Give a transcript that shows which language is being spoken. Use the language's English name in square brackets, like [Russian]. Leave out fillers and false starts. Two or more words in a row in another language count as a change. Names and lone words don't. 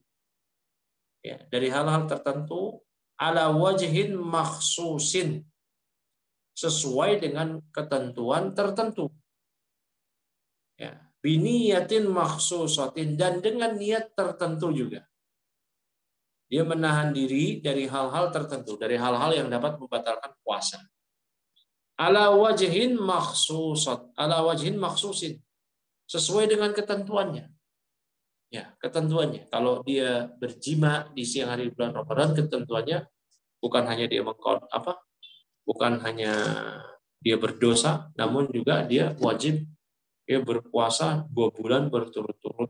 [Indonesian] Ya, dari hal-hal tertentu [Arabic] على وجه مخصوص, [Indonesian] sesuai dengan ketentuan tertentu. Ya, [Arabic] بنية مخصوصة, [Indonesian] dan dengan niat tertentu juga. Dia menahan diri dari hal-hal tertentu, dari hal-hal yang dapat membatalkan puasa. [Arabic] على وجه مخصوصة، على وجه مخصوص, [Indonesian] sesuai dengan ketentuannya. Ya, ketentuannya. Kalau dia berjima di siang hari bulan Ramadan, ketentuannya bukan hanya dia bukan hanya dia berdosa, namun juga dia wajib berpuasa 2 bulan berturut-turut.